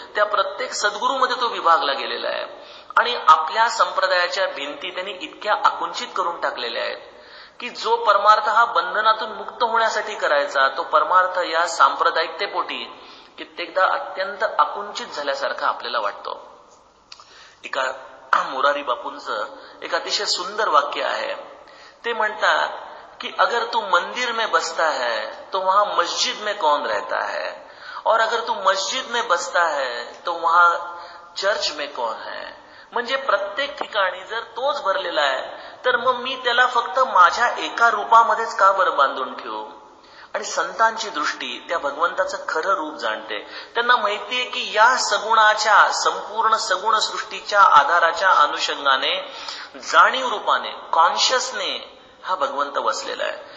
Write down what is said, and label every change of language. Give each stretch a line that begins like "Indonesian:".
Marathi: त्या प्रत्येक सद्गुरूमध्ये तो विभागला गेलेला आहे आणि आपल्या संप्रदायाच्या भिंती त्यांनी इतक्या आकुंचित करून टाकलेल्या आहेत की जो परमार्थ हा बंधनातून मुक्त होण्यासाठी करायचा, तो परमार्थ या सांप्रदायिकतेपोटी कित्येकदा अत्यंत आकुंचित झाल्यासारखा आपल्याला वाटतो. एका मोरारी बापूंचं एक अतिशय सुंदर वाक्य आहे. ते म्हणतात कि
Hindi: अगर तू मंदिर में बसता है तो वहां मस्जिद में कौन रहता है, और अगर तू मस्जिद में बसता है तो वहां चर्च में कौन है.
Marathi: म्हणजे प्रत्येक ठिकाणी जर तोच भरलेला आहे तर मग मी त्याला फक्त माझ्या एका रूपामध्येच का बरं बांधून ठेवू. आणि संतांची दृष्टी त्या भगवंताचं खरं रूप जाणते. त्यांना माहितीये की या सगुणाच्या, संपूर्ण सगुण सृष्टीच्या आधाराच्या अनुषंगाने जाणीव रूपाने, कॉन्शियसने हा भगवंत वसलेला आहे.